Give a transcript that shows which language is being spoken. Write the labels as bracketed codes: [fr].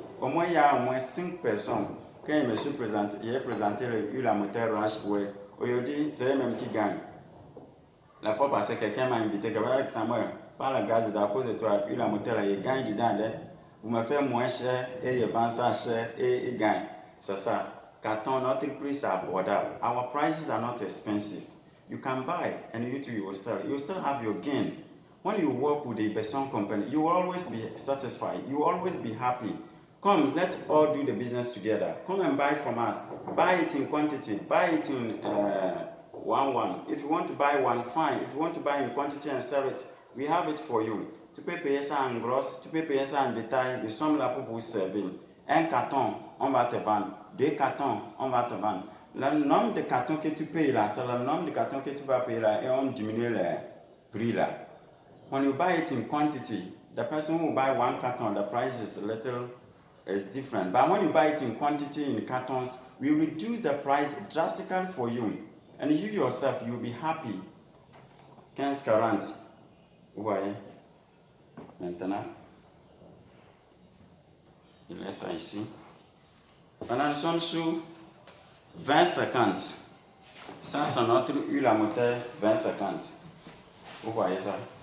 [fr] Au moins, il y a au moins 5 personnes. Quand il me suis présenté, il a présenté l'huile à moteur Rush pour eux. Aujourd'hui, c'est eux-mêmes qui gagnent. La fois passée, quelqu'un m'a invité, Samuel, par la grâce de Dieu, à cause de toi, l'huile à moteur, il gagne dedans. Vous me faites moins cher et je vends ça cher et il gagne. C'est ça. Carton, notre prix c'est abordable. [en] Our prices are not expensive. You can buy and you will sell. You still have your gain. When you work with the Besson company, you will always be satisfied. You will always be happy. Come, let's all do the business together. Come and buy from us. Buy it in quantity. Buy it in one. If you want to buy one, fine. If you want to buy in quantity and sell it, we have it for you. [fr] Tu peux payer ça en gros, tu peux payer ça en détail. Nous sommes là pour vous servir. Un carton, on va te vendre. 2 cartons, on va te vendre. Le nombre de cartons que tu payes là, c'est le nombre de cartons que tu vas payer là et on diminue le prix là. [en] When you buy it in quantity, the person who buy 1 carton, the price is different. But when you buy it in quantity in cartons, we reduce the price drastically for you. And you yourself, you'll be happy. [fr] 15-40. Vous voyez? Maintenant, il laisse ça ici. Maintenant, nous sommes sur 20-50. Ça, c'est notre huile à moteur 20-50. Vous voyez ça?